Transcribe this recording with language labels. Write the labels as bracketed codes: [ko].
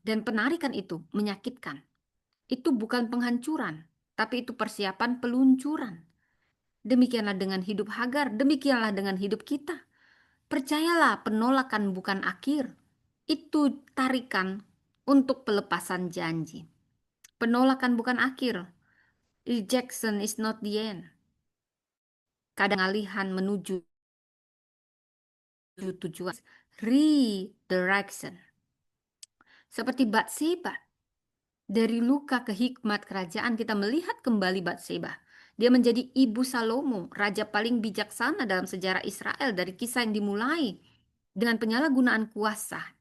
[id] Dan penarikan itu menyakitkan. Itu bukan penghancuran, tapi itu persiapan peluncuran. Demikianlah dengan hidup Hagar, demikianlah dengan hidup kita. Percayalah, penolakan bukan akhir. Itu tarikan untuk pelepasan janji. Penolakan bukan akhir. [en] Rejection is not the end. [id] Kadang alihan menuju tujuan. Redirection. Seperti Batseba. Dari luka ke hikmat kerajaan kita melihat kembali Batseba. Dia menjadi ibu Salomo, raja paling bijaksana dalam sejarah Israel dari kisah yang dimulai dengan penyalahgunaan kuasa.